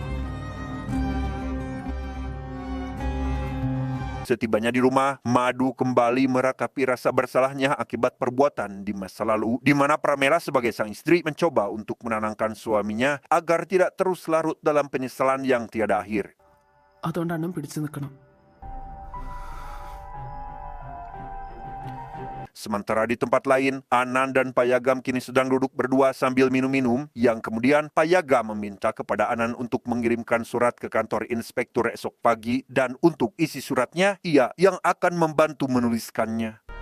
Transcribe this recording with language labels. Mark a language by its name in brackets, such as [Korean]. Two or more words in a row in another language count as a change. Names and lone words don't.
[Indonesian] Setibanya di rumah, Madu kembali meratapi rasa bersalahnya akibat perbuatan di masa lalu, di mana Pramila sebagai sang istri mencoba untuk menenangkan suaminya agar tidak terus larut dalam penyesalan yang tiada akhir. [Malayalam] അതുകൊണ്ട് അണ്ണം പിടിച്ചു നിൽക്കണം. [Indonesian] Sementara di tempat lain, Anan dan Payagam kini sedang duduk berdua sambil minum-minum, yang kemudian Payagam meminta kepada Anan untuk mengirimkan surat ke kantor inspektur esok pagi, dan untuk isi suratnya, ia yang akan membantu menuliskannya.